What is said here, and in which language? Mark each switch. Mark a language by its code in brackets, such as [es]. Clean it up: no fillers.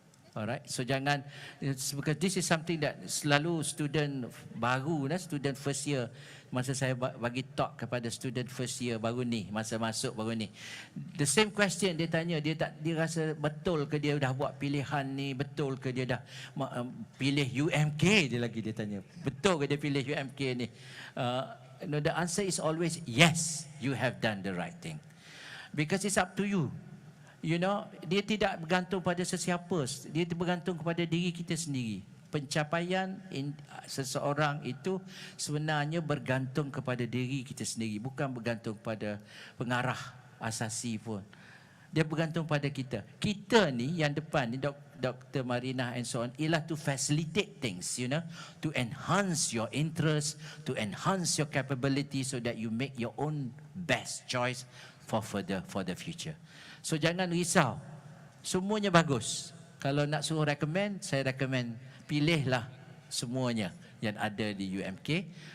[ms] Alright, so jangan, [en] because this is something that [ms] selalu student baru, student first year, masa saya bagi talk kepada student first year baru ni, masa masuk baru ni, the same question dia tanya, dia rasa betul ke dia dah buat pilihan ni, betul ke dia dah pilih UMK, dia tanya, betul ke dia pilih UMK ni. [en] No, the answer is always yes, you have done the right thing. Because it's up to you. You know, [ms] dia tidak bergantung pada sesiapa, dia bergantung kepada diri kita sendiri. Pencapaian seseorang itu sebenarnya bergantung kepada diri kita sendiri, bukan bergantung pada pengarah asasi pun. Dia bergantung pada kita. Kita ni yang depan ni, Dr. [en] Marina and so on, ialah to facilitate things, you know, to enhance your interest, to enhance your capability so that you make your own best choice for the future. [ms] So jangan risau, semuanya bagus. Kalau nak suruh recommend, saya recommend pilihlah semuanya yang ada di UMK.